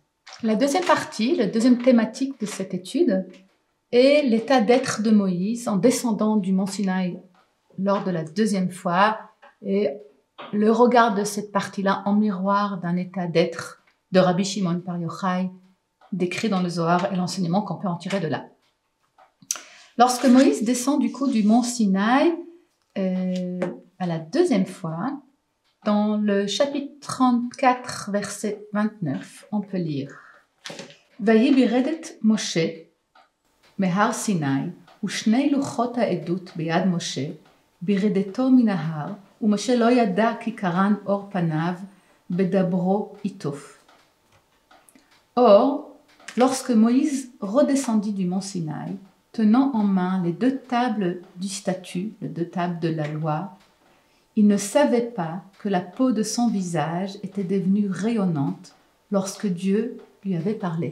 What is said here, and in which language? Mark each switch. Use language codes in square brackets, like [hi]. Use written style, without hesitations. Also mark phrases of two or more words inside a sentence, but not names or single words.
[fr] La deuxième partie, la deuxième thématique de cette étude est l'état d'être de Moïse en descendant du mont Sinaï lors de la deuxième fois et le regard de cette partie-là en miroir d'un état d'être de Rabbi Shimon Bar Yochai décrit dans le Zohar et l'enseignement qu'on peut en tirer de là. Lorsque Moïse descend du coup du mont Sinaï à la deuxième fois, dans le chapitre 34, verset 29, on peut lire [he] ויהי ברדת משה מהר סיני ושני לוחות העדות ביד משה בירדתו מן ההר ומשה לא ידע כי קרן אור פניו בדברו איתו. [fr] Or, lorsque Moïse redescendit du mont Sinaï, tenant en main les deux tables du statut, les deux tables de la loi, il ne savait pas que la peau de son visage était devenue rayonnante lorsque Dieu lui avait parlé.